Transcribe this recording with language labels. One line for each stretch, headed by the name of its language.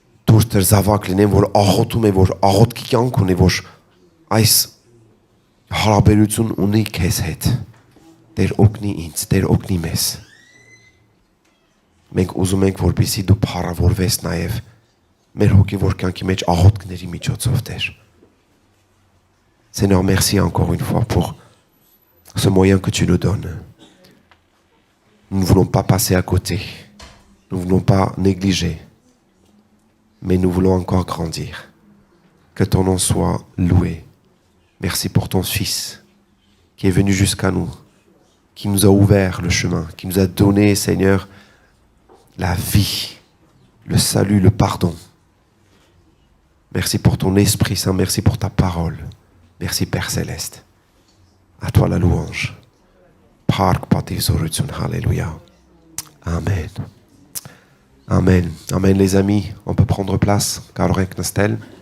Armenian: դուրս դեր զավակ լինեմ, որ աղոթում է, որ աղոթքի կյանք ունի, որ այս հարաբերություն ունի քեզ հետ։ Տեր օգնի ինձ, Տեր օգնի մեզ։ Մենք ուզում ենք, որպեսզի դու փառավորվես նաև մեր հոգևոր կյանքի մեջ աղոթքների միջոցով, Տեր։
French: Seigneur, merci encore une fois pour ce moyen que tu nous donnes. Nous ne voulons pas passer à côté. Nous ne voulons pas négliger. Mais nous voulons encore grandir. Que ton nom soit loué. Merci pour ton Fils qui est venu jusqu'à nous, qui nous a ouvert le chemin, qui nous a donné, Seigneur, la vie, le salut, le pardon. Merci pour ton Esprit Saint, merci pour ta parole. Merci Père Céleste. À toi la louange.
Armenian: Փառք, պատիվ, զորություն, Alléluia.
French: Amen. Amen. Amen, les amis. On peut prendre place.
Armenian: Կարող ենք նստել.